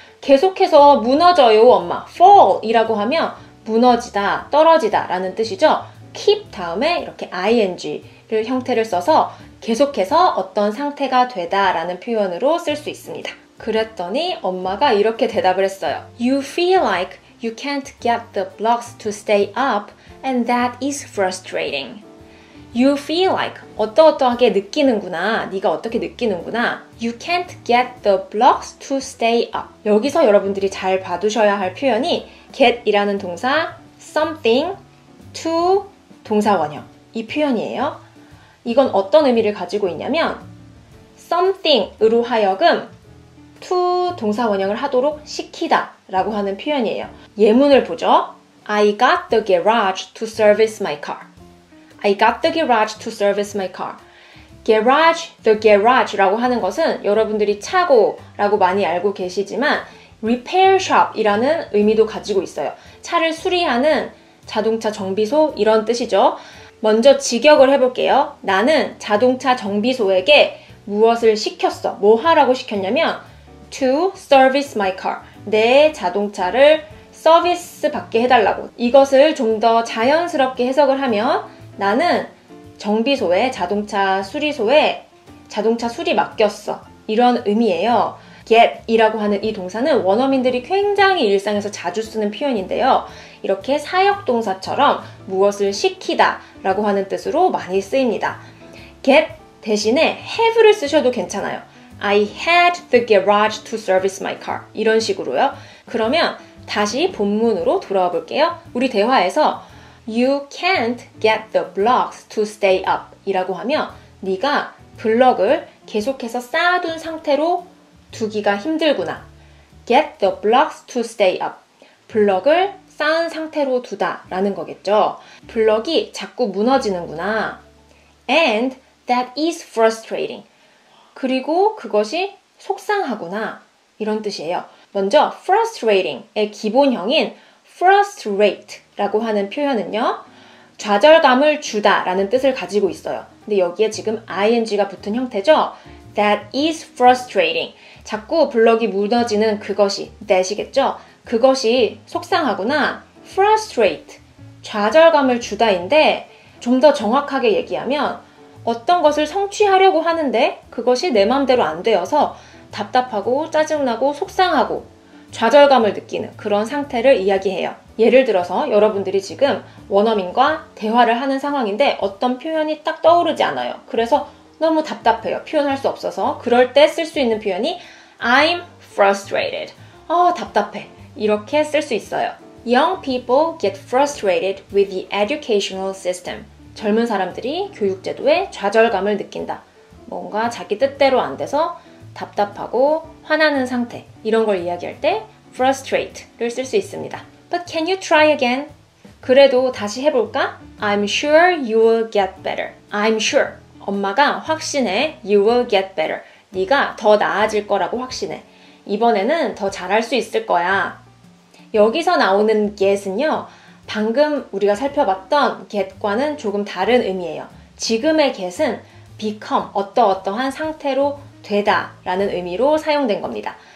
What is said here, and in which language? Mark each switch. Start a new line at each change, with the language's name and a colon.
Korean: 계속해서 무너져요, 엄마. fall이라고 하면 무너지다, 떨어지다 라는 뜻이죠. keep 다음에 이렇게 ing를 형태를 써서 계속해서 어떤 상태가 되다 라는 표현으로 쓸 수 있습니다. 그랬더니 엄마가 이렇게 대답을 했어요.
English: You feel like you can't get the blocks to stay up and that is frustrating. You feel like
Korean: 어떠어떠하게 느끼는구나. 네가 어떻게 느끼는구나.
English: You can't get the blocks to stay up.
Korean: 여기서 여러분들이 잘 봐두셔야 할 표현이 get이라는 동사, something, to 동사 원형. 이 표현이에요. 이건 어떤 의미를 가지고 있냐면 something으로 하여금 to 동사 원형을 하도록 시키다 라고 하는 표현이에요. 예문을 보죠.
English: I got the garage to service my car. I got the garage to service my car.
Korean: garage, the garage라고 하는 것은 여러분들이 차고라고 많이 알고 계시지만 repair shop이라는 의미도 가지고 있어요. 차를 수리하는 자동차 정비소 이런 뜻이죠. 먼저 직역을 해볼게요. 나는 자동차 정비소에게 무엇을 시켰어? 뭐 하라고 시켰냐면
English: to service my car.
Korean: 내 자동차를 서비스 받게 해달라고. 이것을 좀 더 자연스럽게 해석을 하면 나는 정비소에 자동차 수리소에 자동차 수리 맡겼어. 이런 의미예요. get이라고 하는 이 동사는 원어민들이 굉장히 일상에서 자주 쓰는 표현인데요. 이렇게 사역동사처럼 무엇을 시키다 라고 하는 뜻으로 많이 쓰입니다. get 대신에 have를 쓰셔도 괜찮아요.
English: I had the garage to service my car.
Korean: 이런 식으로요. 그러면 다시 본문으로 돌아와 볼게요. 우리 대화에서
English: You can't get the blocks to stay up
Korean: 이라고 하면 네가 블럭을 계속해서 쌓아둔 상태로 두기가 힘들구나.
English: Get the blocks to stay up.
Korean: 블럭을 쌓은 상태로 두다 라는 거겠죠. 블럭이 자꾸 무너지는구나.
English: And that is frustrating.
Korean: 그리고 그것이 속상하구나. 이런 뜻이에요. 먼저 frustrating의 기본형인 frustrate라고 하는 표현은요. 좌절감을 주다 라는 뜻을 가지고 있어요. 근데 여기에 지금 ing가 붙은 형태죠.
English: That is frustrating.
Korean: 자꾸 블럭이 무너지는 그것이 that이겠죠. 그것이 속상하구나. frustrate. 좌절감을 주다인데 좀 더 정확하게 얘기하면 어떤 것을 성취하려고 하는데 그것이 내 맘대로 안 되어서 답답하고 짜증나고 속상하고 좌절감을 느끼는 그런 상태를 이야기해요. 예를 들어서 여러분들이 지금 원어민과 대화를 하는 상황인데 어떤 표현이 딱 떠오르지 않아요. 그래서 너무 답답해요. 표현할 수 없어서. 그럴 때 쓸 수 있는 표현이
English: I'm frustrated.
Korean: 답답해. 이렇게 쓸 수 있어요.
English: Young people get frustrated with the educational system.
Korean: 젊은 사람들이 교육제도에 좌절감을 느낀다. 뭔가 자기 뜻대로 안 돼서 답답하고 화나는 상태. 이런 걸 이야기할 때 frustrate를 쓸 수 있습니다.
English: But can you try again?
Korean: 그래도 다시 해볼까?
English: I'm sure you will get better. I'm sure.
Korean: 엄마가 확신해.
English: You will get better.
Korean: 네가 더 나아질 거라고 확신해. 이번에는 더 잘할 수 있을 거야. 여기서 나오는 get은요. 방금 우리가 살펴봤던 get과는 조금 다른 의미예요. 지금의 get은 become, 어떠어떠한 상태로 되다 라는 의미로 사용된 겁니다.